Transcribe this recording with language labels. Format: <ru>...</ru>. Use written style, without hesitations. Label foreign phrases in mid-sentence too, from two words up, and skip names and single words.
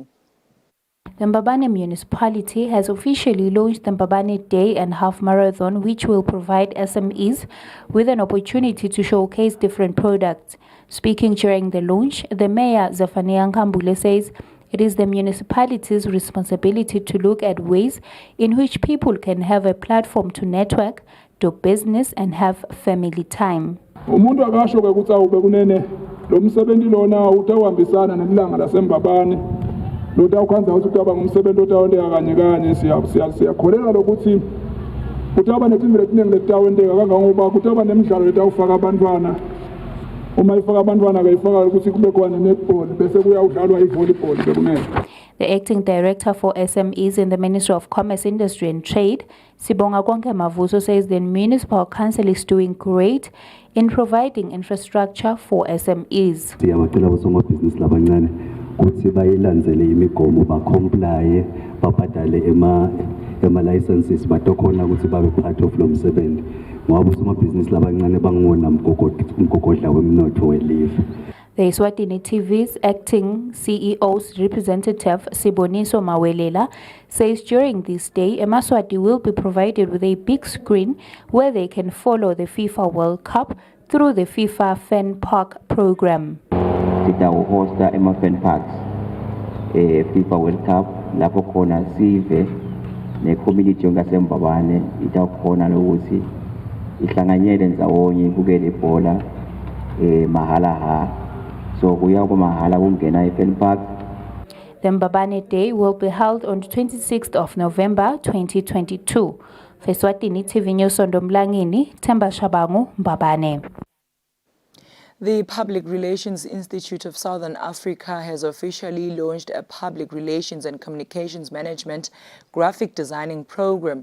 <en>The Mbabane municipality has officially launched the Mbabane Day and Half Marathon, which will provide SMEs with an opportunity to showcase different products. Speaking during the launch, the mayor, Eswatini Nkambule, says it is the municipality's responsibility to look at ways in which people can have a platform to network, do business, and have family time.</en> <ss>Umuntu akasho ke ukuthi awube kunene lo msebenzi lona utawambisana nemlanga laseMbabane lota ukhanza ukuthi utaba ngumsebenzi otawondeka kanye kanye siyakholelwa lokuthi utaba netimvele tiningi letawondeka kangangoba kutaba nemidlalo letawufaka abantwana uma ifaka abantwana ke ifaka ukuthi kube khona netball bese kuyawudlalwa ivolleyball bekunene.</ss> <en>The acting director for SMEs in the Ministry of Commerce, Industry and Trade, Sibonga Konke Mavuso, says the Municipal Council is doing great in providing infrastructure for SMEs.</en> <ss>Siyabacela osomabhizinisi labancane ukuthi bayilandzele imigomo bacomply babhadale ema licenses batokhona ukuthi babe</ss> <en>part of</en> <ss>lo msebenzi ngoba osomabhizinisi labancane bangona mgogodla wemnotho welizwe.</ss> <en>The Eswatini TV's acting CEO's representative, Siboniso Mawelela, says during this day, Eswatini will be provided with a big screen where they can follow the FIFA World Cup through the FIFA Fan Park program.</en> <ss>Sitau hosta ema</ss> <en>fan parks,</en> <ss>FIFA World Cup, lapho khona sive ne community ngaseMbabane itakhona lokuthi ihlanganyele ndzawonye ibukele ibhola mahala ha.</ss> <en>So the Mbabane Day will be held on the 26th of November 2022. For Eswatini TV News, Sondomlangeni, Themba Shabangu, Mbabane. The Public Relations Institute of Southern Africa has officially launched a Public Relations and Communications Management graphic designing program.</en>